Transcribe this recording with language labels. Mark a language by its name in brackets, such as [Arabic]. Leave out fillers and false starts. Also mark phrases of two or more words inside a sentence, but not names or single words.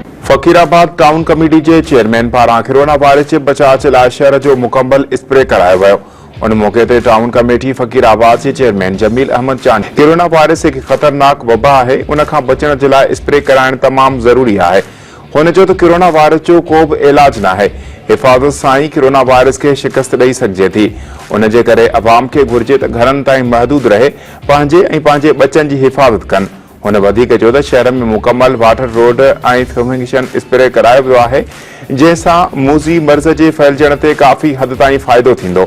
[Sindhi] फकीराबाद टाउन कमेटी के चेयरमैन पारां कोरोना वायरस [Urdu] کے بچاؤ کے لیے [Sindhi] शहर जो मुकम्मल स्प्रे करायो वियो। उन मौके ते टाउन कमेटी फकीराबाद के चेयरमैन जमील अहमद चांदी कोरोना वायरस [Urdu] ایک خطرناک وبا ہے, [Sindhi] उन खां बचण [Urdu] کے لیے [Sindhi] स्प्रे कराइण तमाम जरूरी है। हुन चयो त कोरोना वायरस जो को भी इलाज न है, हिफाजत सां ही कोरोना वायरस के शिकस्त ॾेई सघिजे थी। उन जे करे अवाम के घुर्जे त घरनि ताईं महदूद रहे, पंहिंजे ऐं पंहिंजे बच्चनि जी हिफाजत कनि। हुन वधीक चयो त शहर में मुकम्मल वाटर रोड ऐं फ्यूमिगेशन स्प्रे करायो वियो आहे, जंहिंसां मूज़ी मर्ज़ जे फैलजण ते काफ़ी हद ताईं फ़ाइदो थींदो।